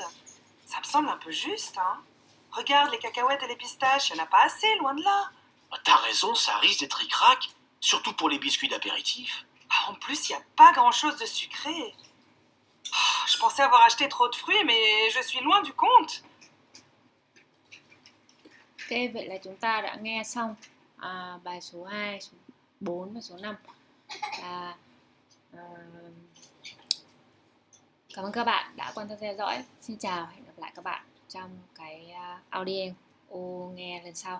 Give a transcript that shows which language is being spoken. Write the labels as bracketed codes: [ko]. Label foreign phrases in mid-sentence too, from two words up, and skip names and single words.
[fr] Ça me semble un peu juste, hein? Regarde les cacahuètes et les pistaches, il n'y en a pas assez, loin de là. T'as raison, ça risque d'être ric-rac, surtout pour les biscuits d'apéritif. Ah, en plus, il n'y a pas grand-chose de sucré. Ah, je pensais avoir acheté trop de fruits, mais je suis loin du compte. [vi] Ok, vậy là chúng ta đã nghe xong bài số 2, số 4 và số 5. Và, cảm ơn các bạn đã quan tâm theo dõi. Xin chào, hẹn gặp lại các bạn trong cái audio nghe lần sau.